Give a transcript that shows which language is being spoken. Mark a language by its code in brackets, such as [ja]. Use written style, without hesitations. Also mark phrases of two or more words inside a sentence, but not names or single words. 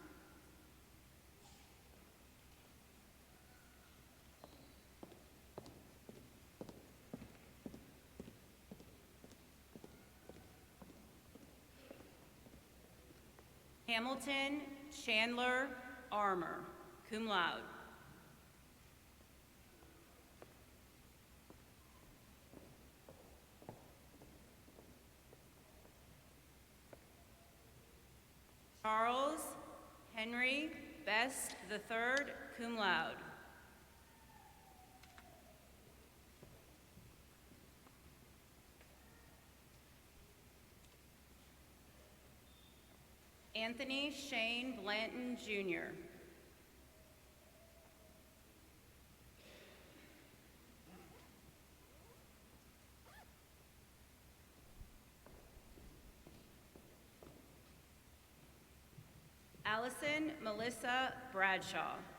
[en] Hamilton Chandler Armour, [la] cum laude. [en] Charles Henry Best III, [la] cum laude. [en] Anthony Shane Blanton, Jr. Allison Melissa Bradshaw.